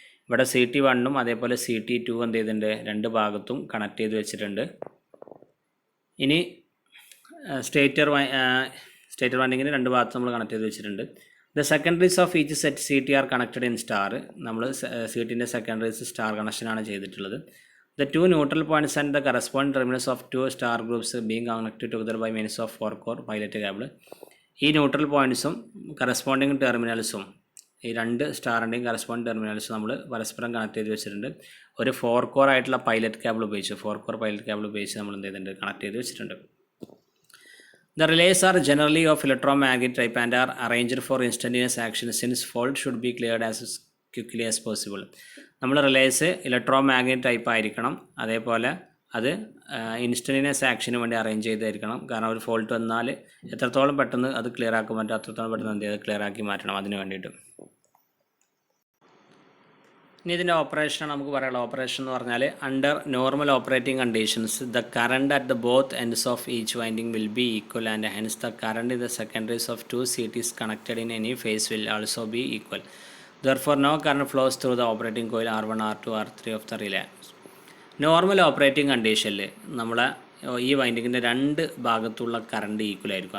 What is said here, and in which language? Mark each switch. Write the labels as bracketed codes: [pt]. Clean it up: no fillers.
[ml] ഇവിടെ CT1ഉം അതേപോലെ CT2 എന്ത് ചെയ്തിട്ടുണ്ട്? രണ്ട് ഭാഗത്തും കണക്ട് ചെയ്ത് വെച്ചിട്ടുണ്ട്. ഇനി സ്റ്റേറ്റർ വൈൻഡിങ്ങിന് രണ്ട് ഭാഗത്തും നമ്മൾ കണക്ട് ചെയ്ത് വെച്ചിട്ടുണ്ട്. [en] The secondaries of each set CT are connected in star. [ml] നമ്മൾ CTൻ്റെ സെക്കൻഡറീസ് സ്റ്റാർ കണക്ഷനാണ് ചെയ്തിട്ടുള്ളത്. [en] The two neutral points and the corresponding terminals of two star groups being connected together by means of 4-core pilot cable. [ml] ഈ neutral പോയിൻറ്റ്സും corresponding ടെർമിനൽസും, ഈ രണ്ട് സ്റ്റാറിൻ്റെയും corresponding ടെർമിനൽസും നമ്മൾ പരസ്പരം connect ചെയ്ത് വെച്ചിട്ടുണ്ട്. ഒരു 4-core ആയിട്ടുള്ള പൈലറ്റ് കേബിൾ ഉപയോഗിച്ച്, 4-core പൈലറ്റ് കേബിൾ ഉപയോഗിച്ച് നമ്മൾ എന്ത് ചെയ്തിട്ടുണ്ട്? കണക്ട് ചെയ്ത് വെച്ചിട്ടുണ്ട്. [en] The relays are generally of electromagnetic type and are arranged for instantaneous action since fault should be cleared as quickly as possible. [ml] നമ്മൾ റിലേസ് ഇലക്ട്രോമാഗ്നറ്റ് ടൈപ്പ് ആയിരിക്കണം. അതേപോലെ അത് ഇൻസ്റ്റൻറ്റേനിയസ് ആക്ഷന് വേണ്ടി അറേഞ്ച് ചെയ്തായിരിക്കണം. കാരണം ഒരു ഫോൾട്ട് വന്നാൽ എത്രത്തോളം പെട്ടെന്ന് അത് ക്ലിയർ ആക്കാൻ പറ്റും അത്രത്തോളം പെട്ടെന്ന് എന്ത് ചെയ്ത് ക്ലിയർ ആക്കി മാറ്റണം അതിന് വേണ്ടിയിട്ട്. ഇനി ഇതിൻ്റെ ഓപ്പറേഷൻ നമുക്ക് പറയാനുള്ള ഓപ്പറേഷൻ എന്ന് പറഞ്ഞാൽ [en] Under normal operating conditions the current at the both ends of each winding will be equal and hence the current in the secondaries of two CTs connected in any phase will also be equal. Therefore, no current flows through the operating coil R1, R2, R3 of the relay. [ml] Normal operating കണ്ടീഷനിൽ നമ്മളെ ഈ വൈൻഡിങ്ങിൻ്റെ രണ്ട് ഭാഗത്തുള്ള current equal ആയിരിക്കും.